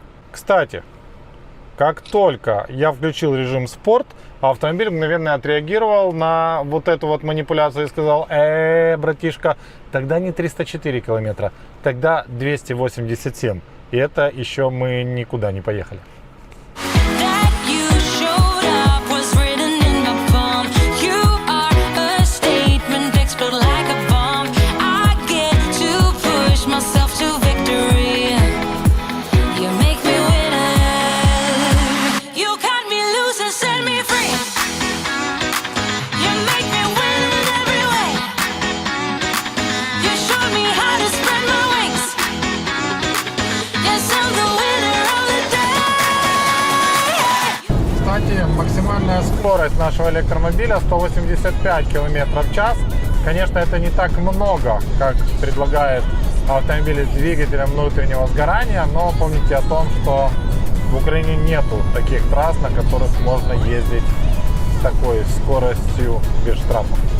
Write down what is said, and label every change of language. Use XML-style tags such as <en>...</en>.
<ru>Кстати, как только я включил режим спорт, автомобиль мгновенно отреагировал на вот эту вот манипуляцию и сказал: братишка, тогда не 304 километра, тогда 287. И это еще мы никуда не поехали.</ru> <en>That you showed up was written in my palm. You are a statement, explode like a bomb. I get to push myself to victory. You make me winner. You cut me loose and set me free. You make me win in every way. You showed me how to spread my wings. Yes, I'm the winner of the day.</en> <ru>Кстати, максимальная скорость нашего электромобиля 185 км в час. Конечно, это не так много, как предлагает автомобиль с двигателем внутреннего сгорания, но помните о том, что в Украине нету таких трасс, на которых можно ездить с такой скоростью без штрафов.</ru>